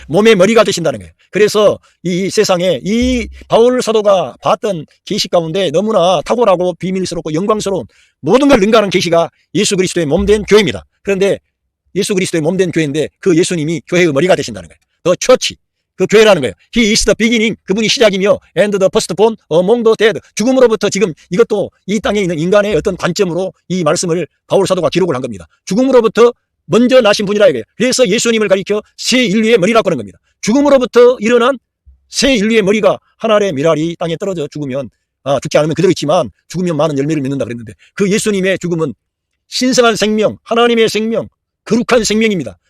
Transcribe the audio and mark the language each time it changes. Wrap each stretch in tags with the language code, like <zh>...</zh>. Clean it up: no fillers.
<ko>몸의 머리가 되신다는 거예요. 그래서 이 세상에 이 바울 사도가 봤던 계시 가운데 너무나 탁월하고 비밀스럽고 영광스러운 모든 걸 능가하는 계시가 예수 그리스도의 몸된 교회입니다. 그런데 예수 그리스도의 몸된 교회인데 그 예수님이 교회의 머리가 되신다는 거예요.</ko> <en>The church.</en> <ko>그 교회라는 거예요.</ko> <en>He is the beginning.</en> <ko>그분이 시작이며</ko> <en>and the firstborn among the dead.</en> <ko>죽음으로부터 지금 이것도 이 땅에 있는 인간의 어떤 관점으로 이 말씀을 바울 사도가 기록을 한 겁니다. 죽음으로부터 먼저 나신 분이라 이거예요. 그래서 예수님을 가리켜 새 인류의 머리라고 하는 겁니다. 죽음으로부터 일어난 새 인류의 머리가 한 알의 밀알이 땅에 떨어져 죽으면 죽지 않으면 그대로 있지만 죽으면 많은 열매를 맺는다 그랬는데 그 예수님의 죽음은 신성한 생명, 하나님의 생명, 거룩한 생명입니다.</ko>